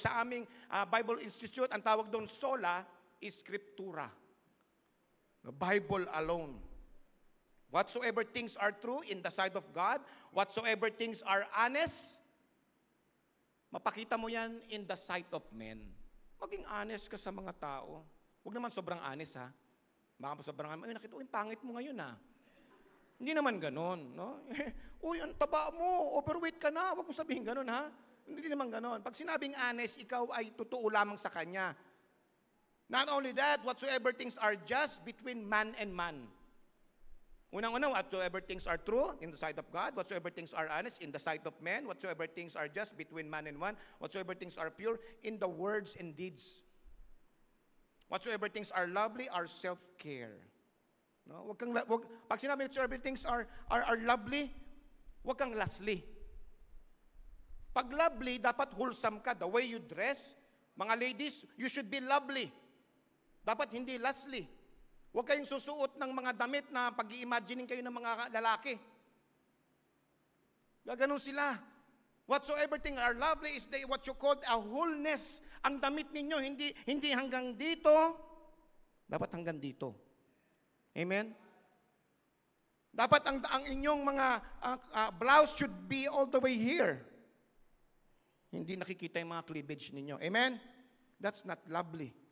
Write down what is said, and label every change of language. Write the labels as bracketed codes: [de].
[tl] Sa aming Bible Institute, ang tawag doon sola is scriptura. [en] The Bible alone. Whatsoever things are true in the sight of God, whatsoever things are honest, [tl] mapakita mo yan [en] in the sight of men. [tl] Maging honest ka sa mga tao. Huwag naman sobrang honest, ha? Baka sobrang honest, nakita, yung pangit mo ngayon, ha? Hindi naman ganon, no? Uy, ang taba mo, [en] overweight ka na, [tl] huwag mo sabihin ganon, ha? Hindi naman ganon. Pag sinabing honest, ikaw ay totoo lamang sa Kanya. [en] Not only that, whatsoever things are just between man and man. Unang-una, whatsoever things are true in the sight of God, whatsoever things are honest in the sight of men, whatsoever things are just between man and man, whatsoever things are pure in the words and deeds. Whatsoever things are lovely are self-care. No? [tl] Pag sinabi whatsoever things are lovely, wag kang lastly. Pag lovely, dapat wholesome ka. [en] The way you dress, [tl] mga ladies, [en] you should be lovely. [tl] Dapat hindi lastly. Huwag kayong susuot ng mga damit na pag-i-imagining kayo ng mga lalaki. Gaganon sila. [en] Whatsoever things are lovely is what you call a wholeness. [tl] Ang damit ninyo, hindi hanggang dito, dapat hanggang dito. Amen? Dapat ang inyong mga [en] blouse should be all the way here. [tl] Hindi nakikita yung mga cleavage ninyo. Amen? [en] That's not lovely.